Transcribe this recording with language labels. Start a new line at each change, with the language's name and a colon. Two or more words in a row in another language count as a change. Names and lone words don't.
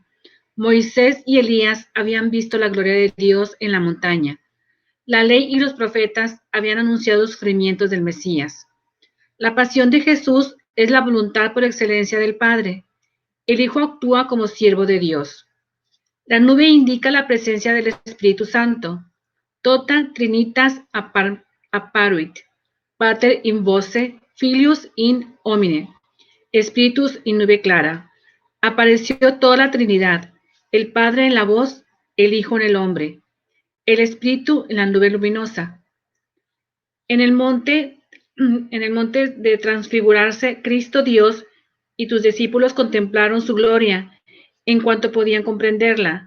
Spanish: Moisés y Elías habían visto la gloria de Dios en la montaña. La ley y los profetas habían anunciado los sufrimientos del Mesías. La pasión de Jesús es la voluntad por excelencia del Padre. El Hijo actúa como siervo de Dios. La nube indica la presencia del Espíritu Santo.
Latin: Tota trinitas apparuit, Pater in voce, Filius in homine, Spiritus in nube clara.
Spanish: Apareció toda la Trinidad, el Padre en la voz, el Hijo en el hombre, el Espíritu en la nube luminosa. En el monte de transfigurarse, Cristo Dios y tus discípulos contemplaron su gloria en cuanto podían comprenderla.